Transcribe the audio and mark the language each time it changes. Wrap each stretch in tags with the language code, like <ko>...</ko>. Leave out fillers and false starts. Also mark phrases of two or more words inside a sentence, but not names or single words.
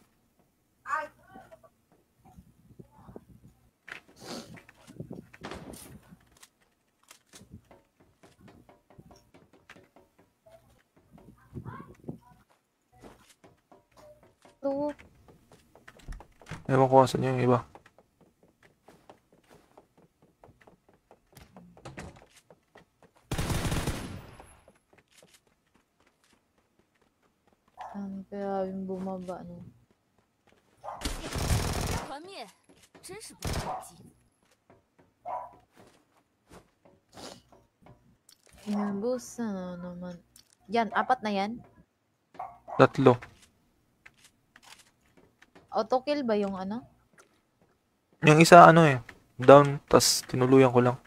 <tl>Ito. Ewan ko asan yung iba. Saan kaya yung bumaba, no?</tl> <zh>团灭，真是不着急。</zh> <tl>Inubos na naman. Yan, apat na yan. 3. Autokill ba yung ano? Yung isa ano eh, down, tas tinuluyan ko lang.</tl>